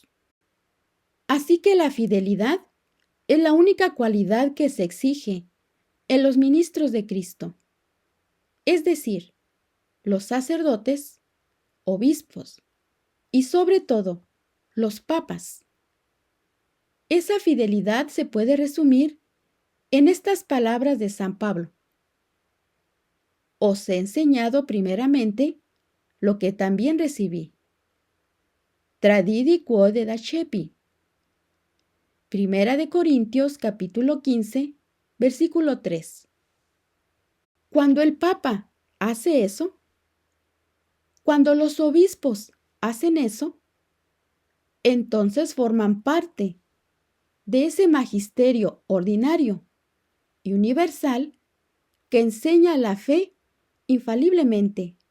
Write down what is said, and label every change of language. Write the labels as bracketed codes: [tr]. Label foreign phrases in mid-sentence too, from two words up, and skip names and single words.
[es] Así que la fidelidad es la única cualidad que se exige en los ministros de Cristo, es decir, los sacerdotes, obispos y sobre todo los papas. Esa fidelidad se puede resumir en estas palabras de San Pablo: os he enseñado primeramente lo que también recibí. [la] Tradidi quod dacepi. [es] Primera de Corintios capítulo 15, versículo 3. Cuando el Papa hace eso, cuando los obispos hacen eso, entonces forman parte de ese magisterio ordinario y universal que enseña la fe infaliblemente.